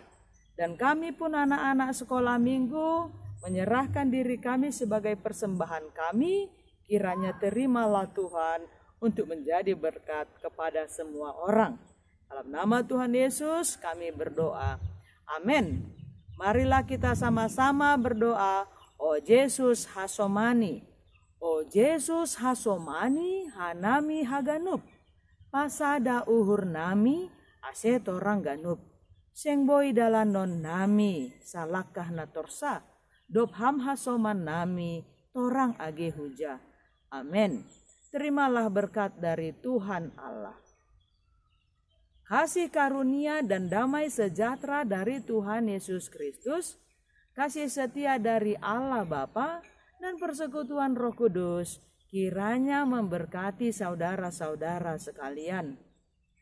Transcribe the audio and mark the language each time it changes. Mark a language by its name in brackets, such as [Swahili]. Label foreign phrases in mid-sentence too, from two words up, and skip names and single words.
[Indonesian] Dan kami pun anak-anak sekolah minggu menyerahkan diri kami sebagai persembahan kami, kiranya terimalah Tuhan untuk menjadi berkat kepada semua orang. Dalam nama Tuhan Yesus kami berdoa. Amin. Marilah kita sama-sama berdoa. [Batak Simalungun] O Yesus hasomani, o Yesus hasomani hanami haganup, pasada uhur nami asetorang ganup, sengboi dalanon nami salakah natorsa, dopham hasoman nami torang age huja. [Indonesian] Amin. Terimalah berkat dari Tuhan Allah. Kasih karunia dan damai sejahtera dari Tuhan Yesus Kristus, kasih setia dari Allah Bapa dan persekutuan Roh Kudus kiranya memberkati saudara-saudara sekalian.